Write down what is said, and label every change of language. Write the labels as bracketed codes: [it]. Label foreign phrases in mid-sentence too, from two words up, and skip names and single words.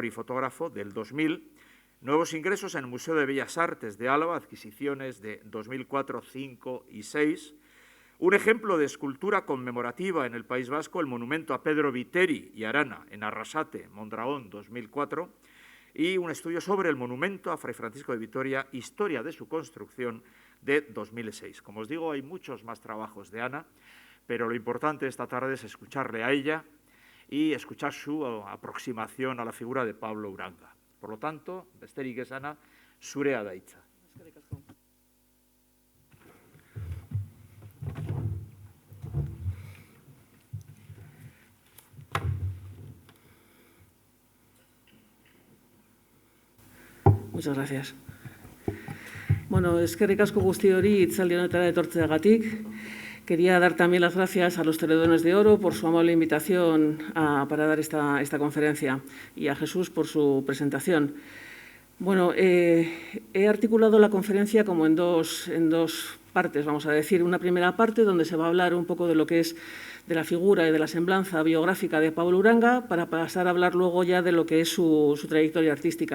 [es] y fotógrafo, del 2000, nuevos ingresos en el Museo de Bellas Artes de Álava, adquisiciones de 2004, 5 y 6, un ejemplo de escultura conmemorativa en el País Vasco, el monumento a Pedro Viteri y Arana, en Arrasate, Mondragón, 2004, y un estudio sobre el monumento a Fray Francisco de Vitoria, historia de su construcción, de 2006. Como os digo, hay muchos más trabajos de Ana, pero lo importante esta tarde es escucharle a ella y escuchar su aproximación a la figura de Pablo Uranga. Por lo tanto, [eu] besterik ez, Ana, zurea da hitza. [es] Muchas gracias. [eu] Bueno, eskerrik asko guzti hori hitzaldi honetara etortzeagatik. [es] Quería dar también las gracias a los Celedones de Oro por su amable invitación para dar esta conferencia y a Jesús por su presentación. Bueno, he articulado la conferencia como en dos partes, vamos a decir. Una primera parte donde se va a hablar un poco de lo que es de la figura y de la semblanza biográfica de Pablo Uranga, para pasar a hablar luego ya de lo que es su trayectoria artística.